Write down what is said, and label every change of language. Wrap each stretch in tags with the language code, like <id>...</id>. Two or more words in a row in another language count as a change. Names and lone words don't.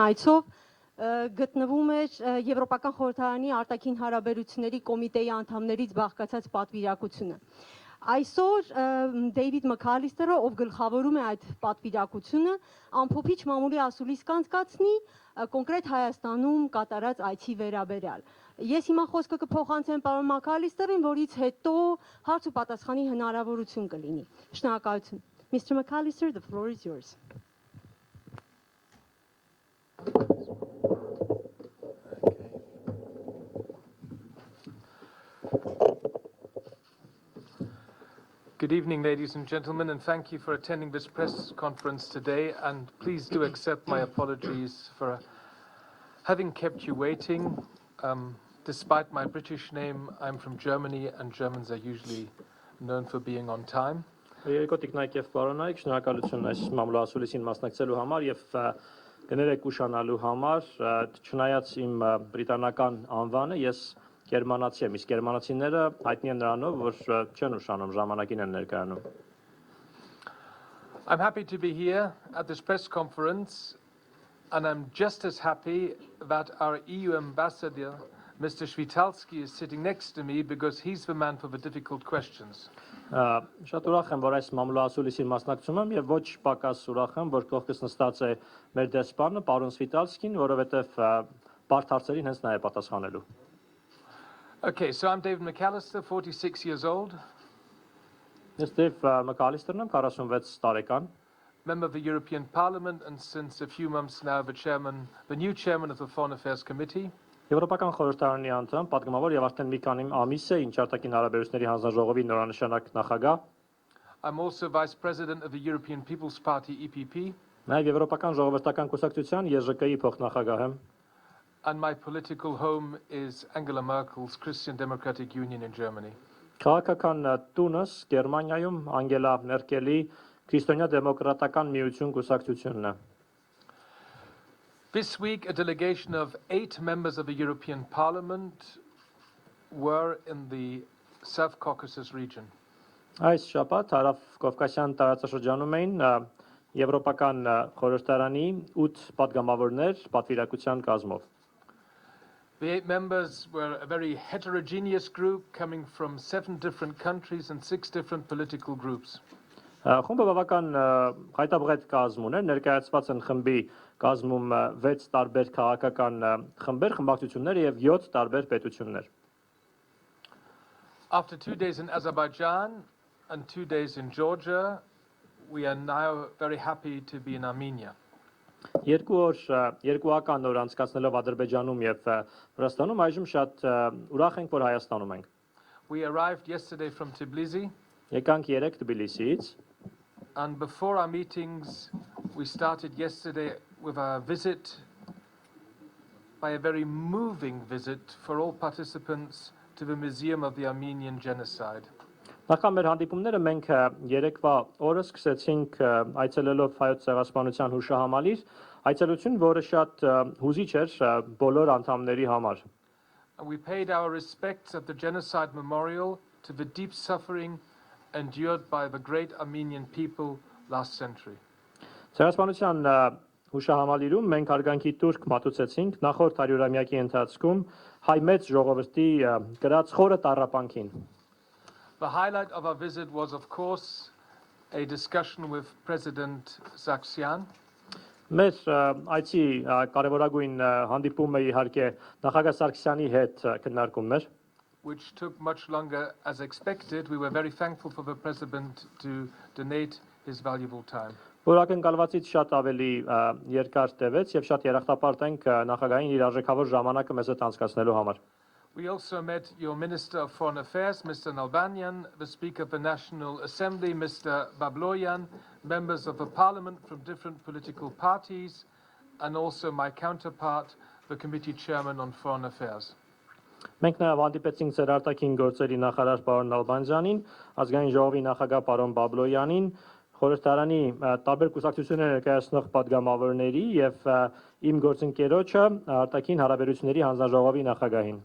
<hy>այցով գտնվում էր Եվրոպական խորհրդարանի արտաքին հարաբերությունների կոմիտեի անդամներից բաղկացած պատվիրակությունը։ Այսօր Դեյվիդ Մաքալիստերը, ով գլխավորում է այդ պատվիրակությունը, ամփոփիչ մամուլի ասուլիս կանցկացնի կոնկրետ Հայաստանում կատարած այցի վերաբերյալ։ Ես հիմա խոսքը կփոխանցեմ պարոն Մաքալիստերին, որից հետո հարց ու պատասխանի հնարավորություն կլինի։ Շնորհակալություն։ Mr.</hy> <en>McAllister, the floor is yours. Good evening, ladies and gentlemen, and thank you for attending this press conference today. And please do accept my apologies for having kept you waiting. Despite my British name, I'm from Germany, and Germans are usually known for being on time.</en> <hy>Երկոտիկնայք եւ պարոնայք, շնորհակալություն այս մամուլասուլիսին մասնակցելու համար եւ կներեք ուշանալու համար, չնայած իմ բրիտանական անվանը, ես գերմանացի եմ, իսկ գերմանացիները հայտնի են նրանով, որ չեն ուշանում, ժամանակին են ներկայանում։</hy> <en>I'm happy to be here at this press conference, and I'm just as happy that our EU ambassador, Mr. Shvitalski, is sitting next to me because he's the man for the difficult questions.</en> <hy>Շատ ուրախ եմ, որ այս մամուլասուլիսին մասնակցում եմ եւ ոչ պակաս ուրախ եմ, որ կողքս նստած է մեր դեսպանը, պարոն Շվիտալսկին, որովհետեւ բարդ հարցերին հենց նա է պատասխանելու։</hy> <en>Okay, so I'm David McAllister, 46 years old.</en> <hy>Ես Դեյվ Մաքալիստերն եմ, 46 տարեկան։</hy> <en>Member of the European Parliament, and since a few months now the new chairman of the Foreign Affairs Committee.</en> <hy>Եվրոպական խորհրդարանի անդամ, պատգամավոր եւ արդեն մի քանի ամիս է ինչ արտաքին հարաբերությունների հանձնաժողովի նորանշանակ նախագահ։</hy> <en>I'm also vice president of the European People's Party EPP.</en> <hy>Նաեւ Եվրոպական ժողովրդական կուսակցության ԵԺԿ-ի փոխնախագահ եմ։</hy> <en>And my political home is Angela Merkel's Christian Democratic Union in Germany.</en> <hy>Քաղաքական տունս Գերմանիայում Անգելա Մերկելի քրիստոնյա դեմոկրատական միություն կուսակցությունն է։</hy> <en>This week, a delegation of 8 members of the European Parliament were in the South Caucasus region.</en> <hy>Այս շաբաթ Հարավ Կովկասյան տարածաշրջանում էին Եվրոպական խորհրդարանի 8 պատգամավորներ պատվիրակության կազմով։</hy> <en>The 8 members were a very heterogeneous group coming from 7 different countries and 6 different political groups.</en> <hy>Խումբը բավական հայտաբղետ կազմ ուներ, ներկայացված են խմբի կազմում 6 տարբեր քաղաքական խմբեր, խմբակցություններ եւ 7 տարբեր պետություններ։</hy> <en>After 2 days in Azerbaijan and 2 days in Georgia, we are now very happy to be in Armenia.</en> <hy>Երկուական օր անցկացնելով Ադրբեջանում եւ Վրաստանում այժմ շատ ուրախ ենք, որ Հայաստանում ենք։</hy> <en>We arrived yesterday from Tbilisi.</en> <hy>Եկանք 3 Թբիլիսիից։</hy> <en>And before our meetings, we started yesterday with a visit, by a very moving visit for all participants, to the Museum of the Armenian Genocide.</en> <hy>Նախքան մեր հանդիպումները մենք երեկվա օրը սկսեցինք այցելելով հայոց ցեղասպանության հուշահամալիր, այցելություն, որը շատ հուզիչ էր բոլոր անդամների համար։</hy> <en>And we paid our respects at the Genocide Memorial to the deep suffering endured by the great Armenian people last century.</en> <hy>Ցեղասպանության հուշահամալիրում մենք հարգանքի տուրք մատուցեցինք նախորդ 100-ամյակի ընթացքում հայ մեծ ժողովրդի գրած խորը տառապանքին։</hy> <en>The highlight of our visit was, of course, a discussion with President Sargsyan.</en> <hy>Մեր այցի կարևորագույն հանդիպումը իհարկե նախագահ Սարգսյանի հետ քննարկումն էր,</hy> <en>which took much longer as expected. We were very thankful for the President to donate his valuable time.</en> <hy>որ ակնկալվածից շատ ավելի երկար տևեց եւ շատ երախտապարտ ենք նախագահային իր արժեքավոր ժամանակը մեզ հետ անցկացնելու համար։</hy> <en>We also met your Minister of Foreign Affairs, Mr. Nalbanyan, the Speaker of the National Assembly, Mr. Babloyan, members of the Parliament from different political parties, and also my counterpart, the Committee Chairman on Foreign Affairs.</en> <hy>Մենք նաև հանդիպեցինք ձեր արտաքին գործերի նախարար պարոն Նալբանդյանին, ազգային ժողովի նախագահ պարոն Բաբլոյանին, խորհրդարանի տարբեր կուսակցություններ ներկայացնող պատգամավորների եւ իմ գործընկերոջը արտաքին հարաբերությունների հանձնաժողովի նախագահին։</hy>